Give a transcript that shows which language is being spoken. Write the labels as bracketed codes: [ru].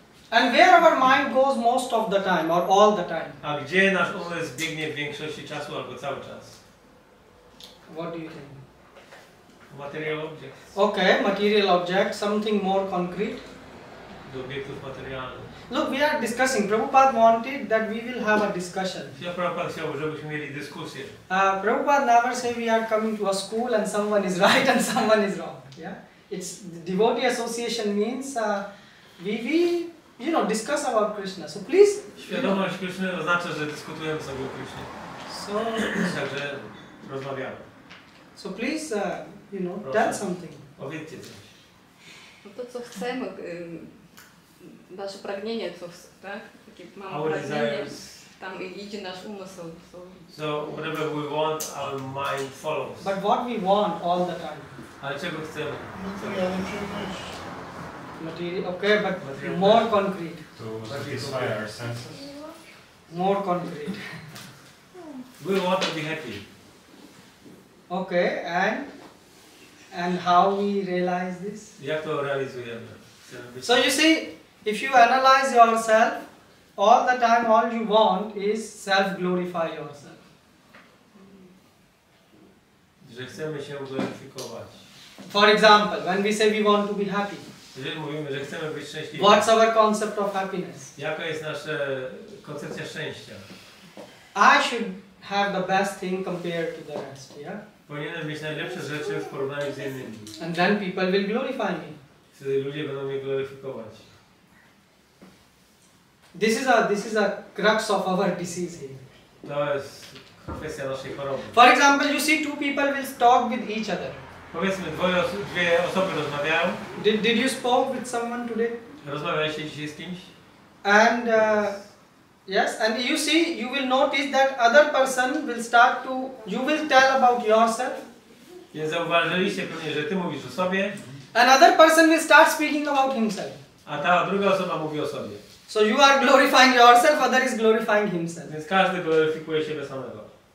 [en] And where our mind goes most of the time or all the time. [pl] A gdzie nasz umysł biegnie w większości czasu albo cały czas? [en] What do you think? Material objects. Okay, material object, something more concrete. [pl] Do obiektów materialnych. [en] Look, we are discussing. Prabhupada wanted that we will have a discussion. [pl] Prabhupada chciał, żebyśmy mieli dyskusję. [en] Prabhupada never say we are coming to a school and someone is right and someone is wrong. Yeah, it's devotee association means we discuss about Krishna. So please. [pl] Świadomość Krishny oznacza, że dyskutujemy sobie o Krishnie. Także rozmawiamy. [en] So please, tell something. [pl] Powiedzcie coś. No to co chcemy, nasze pragnienie, tak? Takie mamy [en] Our [pl] pragnienie, [en] desires. [pl] tam idzie nasz umysł. [en] So whatever we want, our mind follows. But what we want all the time. [pl] Ale czego chcemy? Materialne przyjemności. [en] Material, okay, but more concrete. To satisfy our senses. More concrete. We want to be happy. Okay, and how we realize this? [pl] Jak to realizujemy? [en] So you see, if you analyze yourself, all the time all you want is self-glorify yourself. [pl] Że chcemy się gloryfikować. [en] For example, when we say we want to be happy, [pl] jeżeli mówimy, że chcemy być szczęśliwi, [en] what's our concept of happiness? [pl] jaka jest nasza koncepcja szczęścia? [en] I should have the best thing compared to the rest, yeah? [pl] Powinienem mieć najlepsze rzeczy w porównaniu z innymi. [en] And then people will glorify me. [pl] Wtedy ludzie będą mnie gloryfikować. [en] This is a crux of our disease here. [pl] To jest kwestia naszej choroby. [en] For example, you see two people will talk with each other. [pl] Powiedzmy, dwie osoby rozmawiają. [en] Did you spoke with someone today? [pl] Rozmawialiście dzisiaj z kimś? [en] And yes, and you will notice that other person will start to, you will tell about yourself. [pl] Więc zauważyliście pewnie, że ty mówisz o sobie. [en] Another person will start speaking about himself. [pl] A ta druga osoba mówi o sobie. [en] So you are glorifying yourself, other is glorifying himself. [pl] Więc każdy gloryfikuje siebie samego.